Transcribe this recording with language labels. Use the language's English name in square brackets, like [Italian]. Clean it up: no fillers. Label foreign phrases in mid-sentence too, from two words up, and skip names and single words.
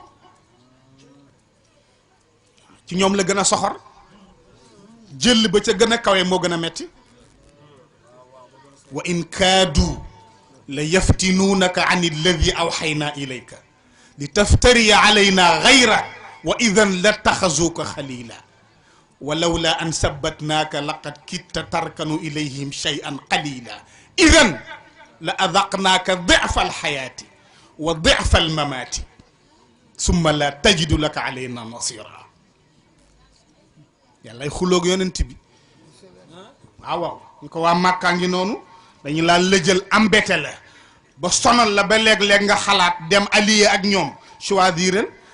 [Wolof] ci ñoom la gën a soxor jël ba ca gën a kawe moo gën a metti [Arabic] وإن كادوا ليفتنونك عن الذي أوحينا إليك لتفتري علينا غيره وإذا لاتخذوك خليلا ولولا أن ثبتناك لقد كدت تركن إليهم شيئا قليلا إذا لأذقناك ضعف الحياة وضعف الممات ثم لا تجد لك علينا نصيرا [Wolof] yàllay xuloog yonent bi waaw ñu ko waa Màkkaa ngi noonu dañu laa lëjal embêté la ba sonal la ba léeg-léeg nga xalaat dem allié ak ñoom choisiral